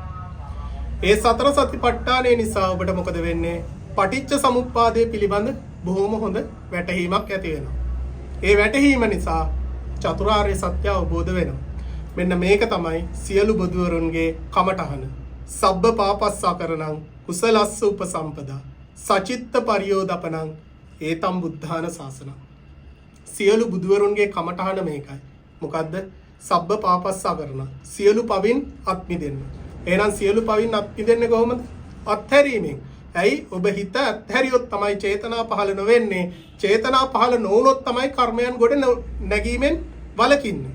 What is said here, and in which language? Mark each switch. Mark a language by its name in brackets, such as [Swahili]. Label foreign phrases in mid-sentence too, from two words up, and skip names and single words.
[Sinhala] ඒ සතර සතිපට්ඨානය නිසා ඔබට මොකද වෙන්නේ? පටිච්ච සමුප්පාදය පිළිබඳ බොහොම හොඳ වැටහීමක් ඇති වෙනවා. ඒ වැටහීම නිසා චතුරාර්ය සත්‍ය අවබෝධ වෙනවා. මෙන්න මේක තමයි සියලු බුදුවරුන්ගේ කමඨහන. [Pali] සබ්බ පාපස්සකරණං කුසලස්ස උපසම්පදා සචිත්ත පරියෝදපනං ඒතම් බුද්ධාන ශාසනං. [Sinhala] සියලු බුදුවරුන්ගේ කමඨහන මේකයි. මොකද්ද? [Pali] සබ්බ පාපස්සකරණ. [Sinhala] සියලු පවින් අත් මිදෙන්න. එහෙනම් සියලු පවින් අත් මිදෙන්නේ කොහොමද? අත්හැරීමෙන්. ඇයි? ඔබ හිත අත්හැරියොත් තමයි චේතනා පහළ නොවෙන්නේ. චේතනා පහළ නොවුනොත් තමයි කර්මයන් ගොඩ නැගීමෙන් වළකින්නේ.